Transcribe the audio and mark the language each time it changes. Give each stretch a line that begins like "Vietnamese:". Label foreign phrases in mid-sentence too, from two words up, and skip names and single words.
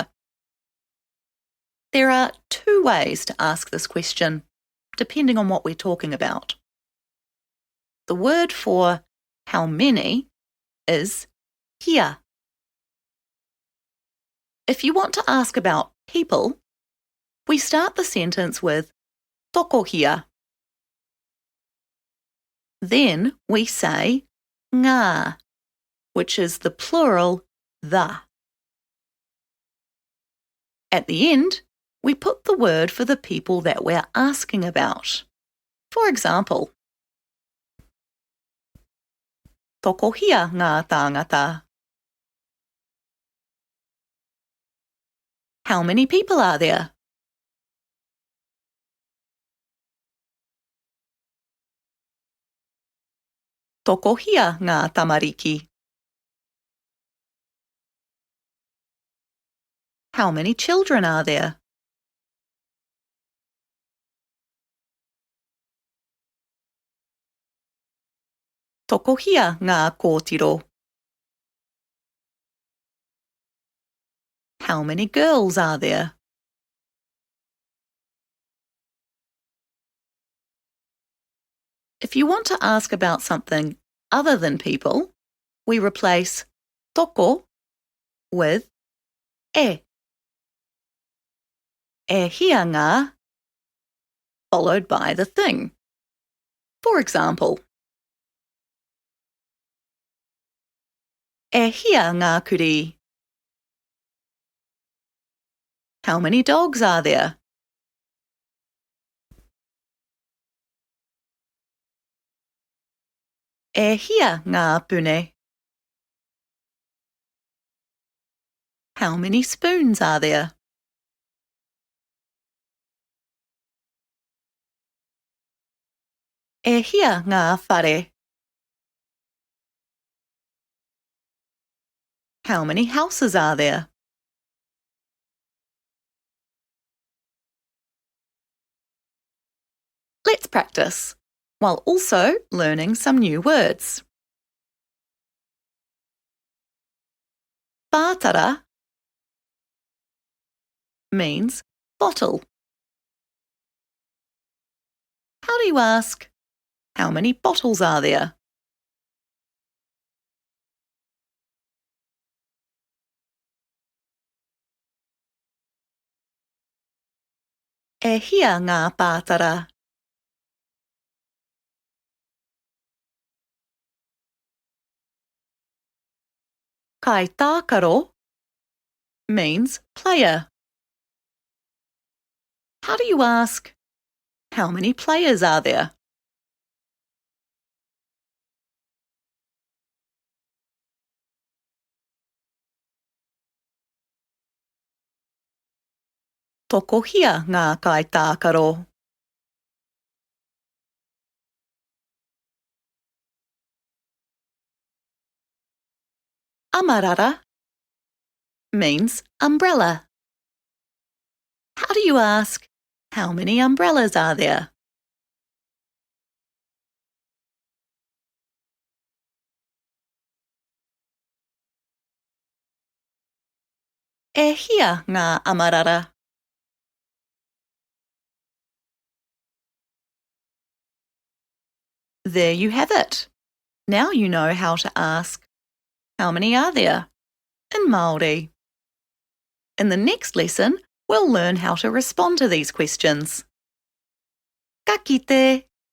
English: There are two ways to ask this question, depending on what we're talking about. The word for how many is kia. If you want to ask about people, we start the sentence with
Māori: toko hia.
English: Then we say ngā, which is the plural the. At the end, we put the word for the people that we're asking about. For example,
Māori: toko hia ngā tāngata.
English: How many people are there?
Māori: Toko hia ngā tamariki.
English: How many children are there?
Māori: Toko hia ngā kōtiro.
English: How many girls are there? If you want to ask about something other than people, we replace toko with e.
Māori: E hia ngā,
English: followed by the thing. For example,
Māori: e hia ngā kuri.
English: How many dogs are there?
Māori: E hia ngā pune.
English: How many spoons are there?
Māori: E hia ngā whare.
English: How many houses are there? Let's practice, while also learning some new words. Pātara means bottle. How do you ask, how many bottles are there?
Māori: E hia ngā pātara. Kai tākaro
English: means player. How do you ask, how many players are there?
Māori: Toko hia ngā kai tākaro.
English: Amarara means umbrella. How do you ask, how many umbrellas are there?
Māori: E hia ngā amarara.
English: There you have it. Now you know how to ask, how many are there? In Māori. In the next lesson, we'll learn how to respond to these questions.
Māori: Ka kite!